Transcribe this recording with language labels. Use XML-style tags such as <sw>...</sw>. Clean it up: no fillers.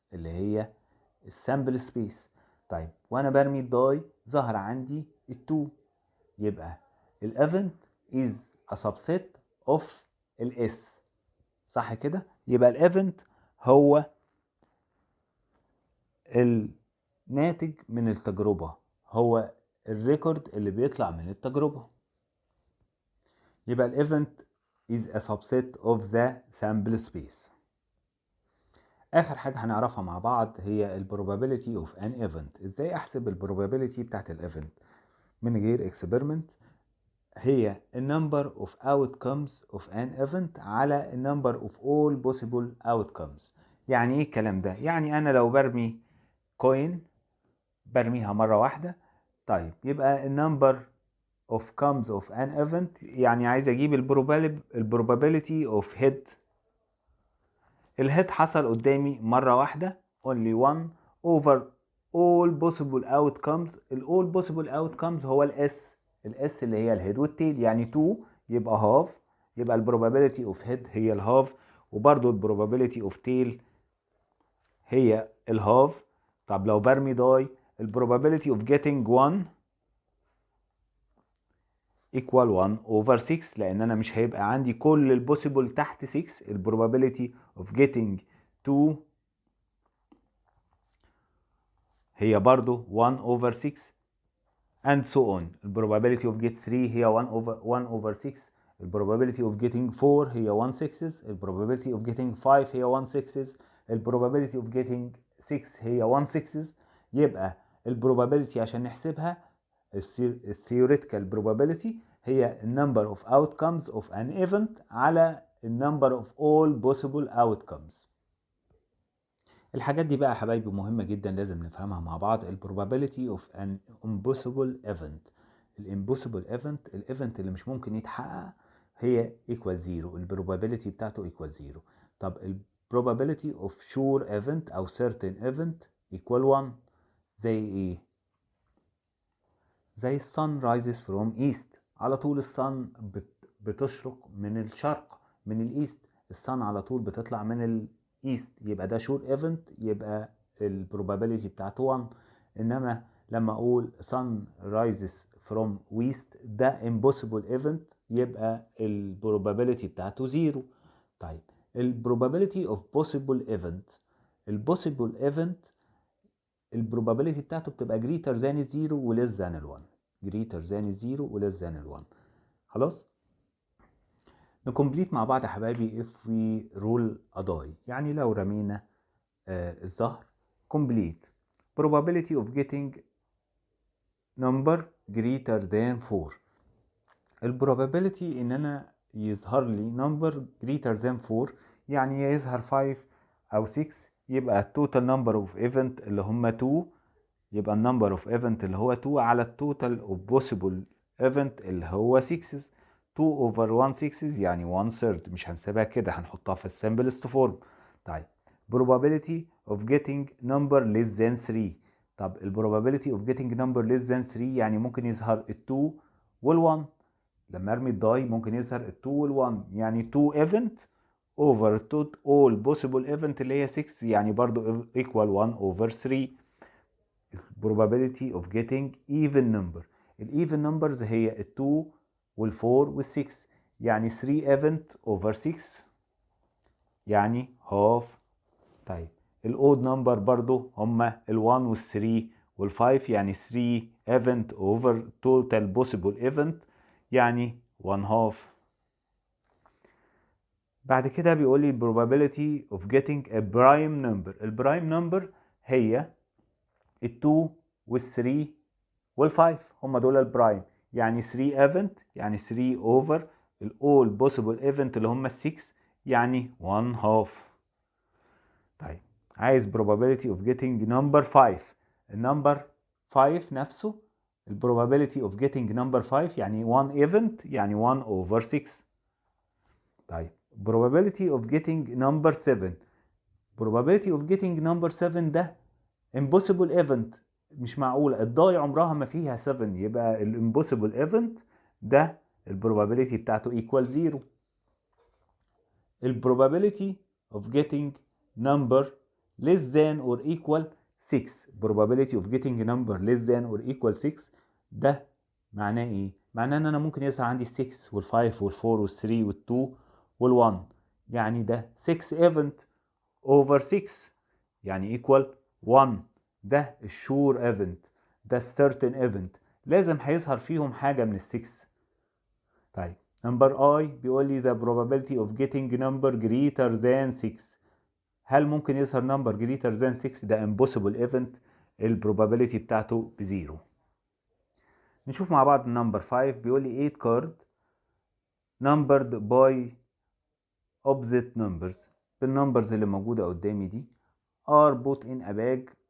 <ar>اللي هي السامبل سبيس. طيب وانا برمي الداي ظهر عندي ال2، يبقى الايفنت</ar> <en>is a subset of</en> <ar>الاس، صح كده؟ يبقى الايفنت هو الناتج من التجربة، هو الريكورد اللي بيطلع من التجربة. يبقى الايفنت</ar> <en>is a subset of the sample space.</en> <ar>اخر حاجة هنعرفها مع بعض هي ال</ar> <en>probability of an event.</en> <ar>ازاي احسب ال</ar> <en>probability بتاعت الايفنت من غير experiment؟ هي ال number of outcomes of an event على ال number of all possible outcomes.</en> <ar>يعني ايه الكلام ده؟ يعني انا لو برمي كوين برميها مرة واحدة، طيب يبقى ال</ar> <en>number of comes of an event،</en> <ar>يعني عايز اجيب ال</ar> <en>probability of hit.</en> <ar>الهيت حصل قدامي مرة واحدة</ar> <en>only one over all possible outcomes.</en> <ar>ال</ar> <en>all possible outcomes</en> <ar>هو الاس اللي هي الهيد والتيل، يعني 2 يبقى هاف، يبقى ال</ar> <en>probability of head</en> <ar>هي الهاف، وبرضو ال</ar> <en>probability of tail</en> <ar>هي الهاف. طب لو برمي داي ال</ar> <en>probability of getting 1 equal 1 over 6،</en> <ar>لان انا مش هيبقى عندي كل البوسيبل تحت 6.</ar> <en>ال probability of getting 2 هي برضو 1 over 6 and so on. ال probability of get 3 هي 1 over 6. ال probability of getting 4 هي 1 6. ال probability of getting 5 هي 1 6. ال probability of getting 6 هي 1 6. يبقى ال probability</en> <ar>عشان نحسبها</ar> <en>ال theoretical probability هي ال number of outcomes of an event على ال number of all possible outcomes.</en> <ar>الحاجات دي بقى يا حبايبي مهمة جدا لازم نفهمها مع بعض. ال</ar> <en>probability of an impossible event.</en> <ar>ال</ar> <en>impossible event</en> <ar>الايفنت اللي مش ممكن يتحقق هي equal 0، ال probability بتاعته equal 0. طب ال</ar> <en>probability of sure event او certain event equal 1.</en> <ar>زي ايه؟ زي</ar> <en>sun rises from east،</en> <ar>على طول الصن بتشرق من الشرق، من الايست. الصن على طول بتطلع من الايست، يبقى ده شور ايفنت، يبقى البروبابيليتي بتاعته 1. انما لما اقول</ar> <en>sun rises from west</en> <ar>ده</ar> <en>impossible event،</en> <ar>يبقى البروبابيليتي بتاعته 0.</ar> <en>طيب البروبابيليتي of possible event،</en> <ar>البوسيبل ايفنت البروبابيليتي بتاعته بتبقى</ar> <en>greater than 0 و less than 1. greater than 0 و less than 1.</en> <ar>خلاص نكمبليت مع بعض يا حبايبي.</ar> <en>if we roll a die،</en> <ar>يعني لو رمينا الزهر</ar> <en>complete probability of getting number greater than 4.</en> <ar>البروبابيلتي ان انا يظهر لي</ar> <en>number greater than 4،</en> <ar>يعني يظهر 5 او 6، يبقى التوتال نمبر اوف ايفنت اللي هم 2، يبقى النمبر اوف ايفنت اللي هو 2 على التوتال اوف بوسيبل ايفنت اللي هو 6. 2 over 1 6 يعني 1 third، مش هنسيبها كده، هنحطها في السمبلست فورم.</ar> <en>طيب probability of getting number less than 3.</en> <ar>طب ال</ar> <en>probability of getting number less than 3</en> <ar>يعني ممكن يظهر ال 2 وال 1. لما ارمي الداي ممكن يظهر ال 2 وال 1، يعني</ar> <en>2 event over all possible event</en> <ar>اللي هي 6، يعني برضو equal 1 over 3.</ar> <en>probability of getting even number.</en> <ar>الايفن نمبرز هي ال 2 وال 4 وال 6، يعني</ar> <en>3 event over 6</en> <ar>يعني half. طيب الاود نمبر برضو هما ال 1 وال 3 وال 5، يعني</ar> <en>3 event over total possible event</en> <ar>يعني 1 half. بعد كده بيقول لي</ar> <en>probability of getting a prime number.</en> <ar>البرايم نمبر هي ال 2 وال 3 وال 5، هم دول البرايم، يعني 3 event يعني 3 over ال</ar> <en>all possible event</en> <ar>اللي هم ال 6 يعني 1 half.</ar> <en>طيب عايز probability of getting number 5.</en> <ar>النمبر 5 نفسه ال</ar> <en>probability of getting number 5 يعني 1 event يعني 1 over 6.</en> <ar>طيب</ar> <en>probability of getting number 7.</en> <ar>probability of getting number 7 ده</ar> <en>impossible event،</en> <ar>مش معقولة الضاي عمرها ما فيها 7، يبقى ال impossible event ده ال probability بتاعته equal 0. ال probability of getting number</ar> <en>less than or equal 6. probability of getting a number less than or equal 6</en> <ar>ده معناه ايه؟ معناه ان انا ممكن يظهر عندي 6 وال5 وال4 وال3 وال2 وال1، يعني ده</ar> <en>6 event over 6</en> <ar>يعني equal 1. ده الشور event، ده</ar> <en>certain event،</en> <ar>لازم هيظهر فيهم حاجة من ال6. طيب نمبر I بيقول لي</ar> <en>the probability of getting number greater than 6.</en> <ar>هل ممكن يظهر</ar> <en>number greater than 6؟</en> <ar>ده</ar> <en>impossible event،</en> <ar>البروبابيلتي بتاعته بزيرو. نشوف مع بعض نمبر 5 بيقول لي</ar> <en>8 card numbered by opposite numbers.</en> <ar>بالنمبرز اللي موجودة قدامي دي</ar> <en>are put in a bag.</en>